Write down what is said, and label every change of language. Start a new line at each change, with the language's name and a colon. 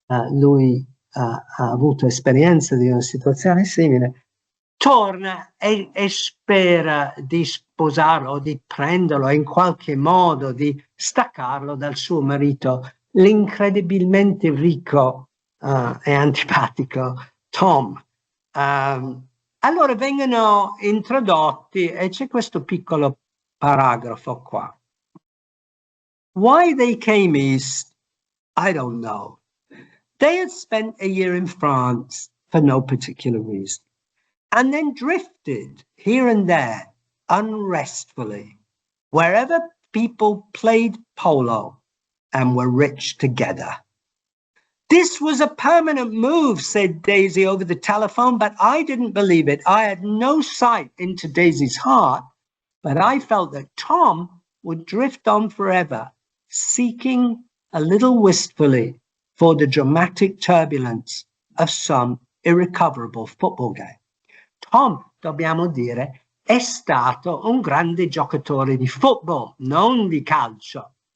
Italian: lui ha avuto esperienza di una situazione simile, torna e spera di sposarlo o di prenderlo in qualche modo, di staccarlo dal suo marito, l'incredibilmente ricco e antipatico Tom. Allora vengono introdotti e c'è questo piccolo paragrafo qua.
English: Why they came east, I don't know. They had spent a year in France for no particular reason, and then drifted here and there unrestfully, wherever people played polo and were rich together. This was a permanent move, said Daisy over the telephone, but I didn't believe it. I had no sight into Daisy's heart, but I felt that Tom would drift on forever, seeking a little wistfully for the dramatic turbulence of some irrecoverable football game.
Italian: Tom, dobbiamo dire, è stato un grande giocatore di football, non di calcio.